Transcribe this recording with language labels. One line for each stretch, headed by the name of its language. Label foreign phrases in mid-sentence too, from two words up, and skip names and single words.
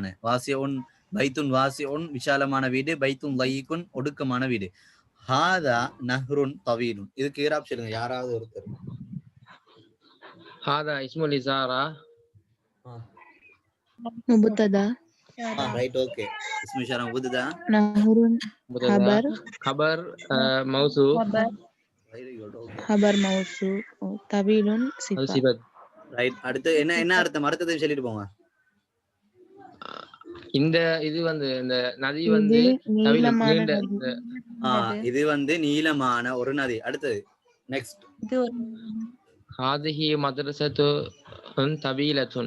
Arabic: واسع بيت واسع
Tamil: விஷாலமான வீடு,
Arabic: بيت ضيق
Tamil: ஒடுக்கமான வீடு.
Arabic: هذا نهر طويل.
Tamil: இதுக்கு ஈராப் சொல்லுங்க யாராவது ஒருத்தர்.
Arabic: هذا اسم الإشارة முபத்ததா.
English: Right. Okay.
Arabic: اسم الإشارة مبتدأ, நஹ்ருன் خبر موصوف, خبر موصوف, طويل صفة.
Tamil: ரைட். அடுத்து என்ன அர்த்தம்? அர்த்தத்தை சொல்லிட்டு போங்க. இந்த இது வந்து இந்த நதி வந்து இது வந்து நீளமான ஒரு நதி. அடுத்தது நெக்ஸ்ட்.
Arabic: هذه مدرسة طويلة.